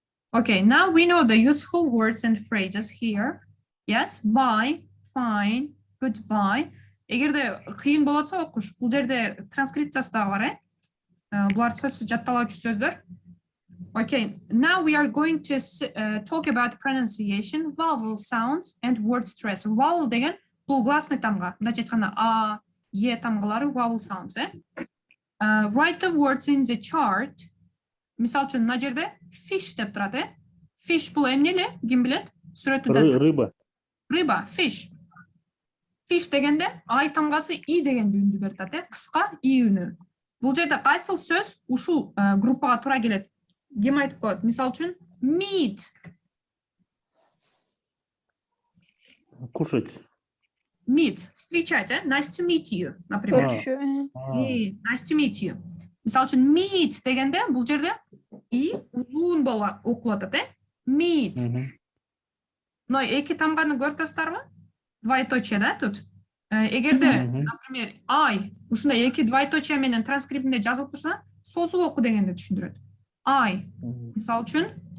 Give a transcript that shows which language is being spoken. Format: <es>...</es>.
<en>Okay, now we know the useful words and phrases here. Yes, bye, fine, goodbye.</en> <ky>Эгерде кыйын болот болсо окуш, бул жерде транскрипциясы да бар, Булар сөзсүз жатталуучу сөздөр.</ky> <en>Okay, now we are going to talk about pronunciation, vowel sounds and word stress.</en> <ky>Vowel деген бул гласный тамга. Мындайча айтканда а, е тамгалары vowel sounds,</ky> <en>Write the words in the chart.</en> <ky>Мисал үчүн мына жерде fish деп турат, Fish бул эмнели? Ким билет? Сүрөтүдө.</ky> <ru>Рыба. Рыба, fish.</ru> <ky>Fish дегенде ай тамгасы и деген үнү берет, кыска и үнү. Бул жерде кайсыл сөз ушул группага туура келет? Ким айтып коет? Мисал үчүн meet.</ky> <ru>Кушать.</ru> <en>Meet,</en> <ru>встречать,</ru> <en>Nice to meet you,</en> <ru>например.</ru> <ky>Көрүшүү.</ky> <en>Nice to meet you.</en> <ky>Мисал үчүн meet дегенде бул жерде и узун болуп окулат, Meet. Но эки тамганы көрүп атасыздарбы?</ky> <ru>Двоеточие, да, тут?</ru> <ky>Эгерде,</ky> <ru>например,</ru> <ky>I ушундай эки двоеточие менен транскриптинде жазылып турса, созуп оку дегенди түшүндүрөт. I. Мисал үчүн</ky>